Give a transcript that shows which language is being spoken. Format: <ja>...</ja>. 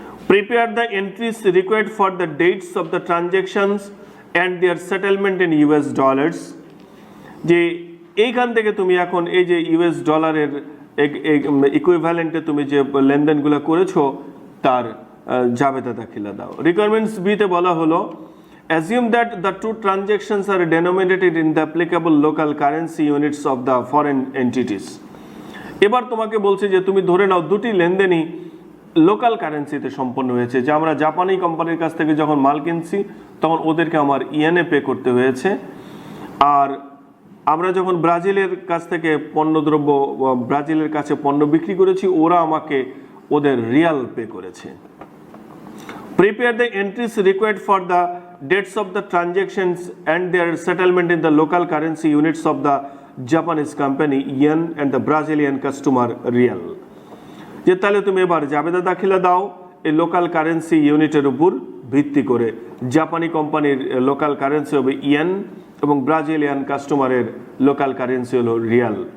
<en>Prepare the entries required for the dates of the transactions and their settlement in US dollars.</en> <bn>যে এইখান থেকে তুমি এখন এই যে ইউএস ডলারের ইকুইভ্যালেন্টে তুমি যে লেনদেনগুলো করেছো তার জাবেদা দাখিলা দাও। রিকোয়ারমেন্টস বিতে বলা হলো</bn> <en>assume that the two transactions are denominated in the applicable local currency units of the foreign entities।</en> <bn>এবার তোমাকে বলছে যে তুমি ধরে নাও দুটি লেনদেনই লোকাল কারেন্সিতে সম্পন্ন হয়েছে, যে আমরা জাপানি কোম্পানির কাছ থেকে যখন মাল কিনছি তখন ওদেরকে আমার ইয়েনে পে করতে হয়েছে, আর আমরা যখন ব্রাজিলের কাছ থেকে ব্রাজিলের কাছে পণ্য বিক্রি করেছি ওরা আমাকে ওদের রিয়াল পে করেছে।</bn> <en>Prepare the entries required for the dates of the transactions and their settlement in the local currency units of the Japanese company yen and the Brazilian customer real।</en> <bn>যে তাহলে তুমি এবার জাবেদা দাখিলা দাও এই লোকাল কারেন্সি ইউনিটের উপর ভিত্তি করে। জাপানি কোম্পানির লোকাল কারেন্সি হবে ইয়েন এবং ব্রাজিলিয়ান কাস্টমারের লোকাল কারেন্সি হলো রিয়াল।</bn>